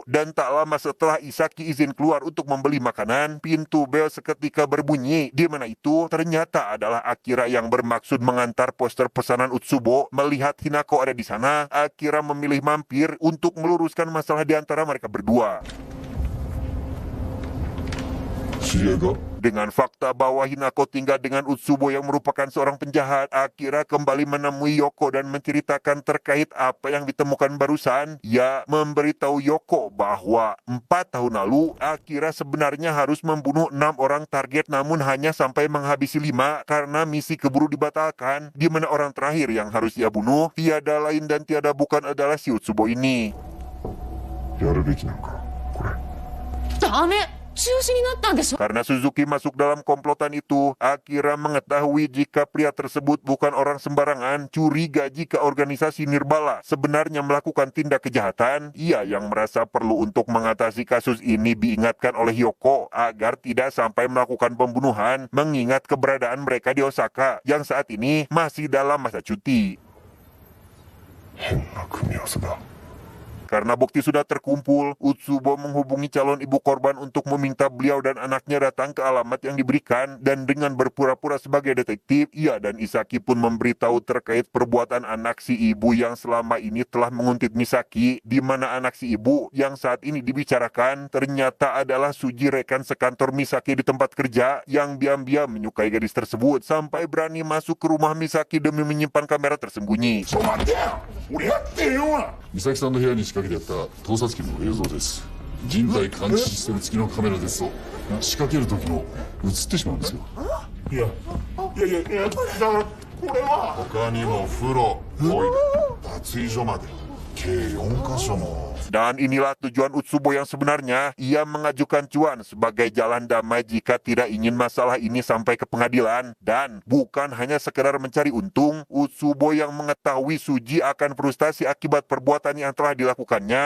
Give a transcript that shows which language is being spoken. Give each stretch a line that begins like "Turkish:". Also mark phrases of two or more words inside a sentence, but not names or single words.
Indonesian: Dan tak lama setelah Isaki izin keluar untuk membeli makanan, pintu bel seketika berbunyi. Di mana itu ternyata adalah Akira yang bermaksud mengantar poster pesanan Utsubo. Melihat Hinako ada di sana, Akira memilih mampir untuk meluruskan masalah di antara mereka berdua.
Japanese: 知り合いか？
Indonesian: Dengan fakta bahwa Hinako tinggal dengan Utsubo yang merupakan seorang penjahat, Akira kembali menemui Yoko dan menceritakan terkait apa yang ditemukan barusan. Ia memberitahu Yoko bahwa 4 tahun lalu, Akira sebenarnya harus membunuh 6 orang target namun hanya sampai menghabisi 5 karena misi keburu dibatalkan, di mana orang terakhir yang harus ia bunuh tiada lain dan tiada bukan adalah si Utsubo ini.
Japanese: やるべきなんかこれ。ダメ、中止になったんでしょ。
Indonesian: Karena Suzuki masuk dalam komplotan itu, Akira mengetahui jika pria tersebut bukan orang sembarangan, curiga jika organisasi Nirbala sebenarnya melakukan tindak kejahatan. Ia yang merasa perlu untuk mengatasi kasus ini diingatkan oleh Yoko agar tidak sampai melakukan pembunuhan, mengingat keberadaan mereka di Osaka yang saat ini masih dalam masa cuti.
Japanese: 変な組み合わせだ。
Indonesian: Karena bukti sudah terkumpul, Utsubo menghubungi calon ibu korban untuk meminta beliau dan anaknya datang ke alamat yang diberikan, dan dengan berpura-pura sebagai detektif, ia dan Isaki pun memberitahu terkait perbuatan anak si ibu yang selama ini telah menguntit Misaki, di mana anak si ibu yang saat ini dibicarakan ternyata adalah Suji, rekan sekantor Misaki di tempat kerja yang diam-diam menyukai gadis tersebut sampai berani masuk ke rumah Misaki demi menyimpan kamera tersembunyi.
Japanese: ちょ待ってよ、俺やってへんわ。美咲さんの部屋に仕掛けてやった盗撮機の映像です。人体監視システム付きのカメラですと仕掛ける時も映ってしまうんですよ。いやだからこれは他にも風呂、トイレ、脱衣所まで計4カ所も。
Indonesian: Dan inilah tujuan Utsubo yang sebenarnya. Ia mengajukan cuan sebagai jalan damai jika tidak ingin masalah ini sampai ke pengadilan. Dan bukan hanya sekedar mencari untung, Utsubo yang mengetahui Suji akan frustasi akibat perbuatan yang telah dilakukannya.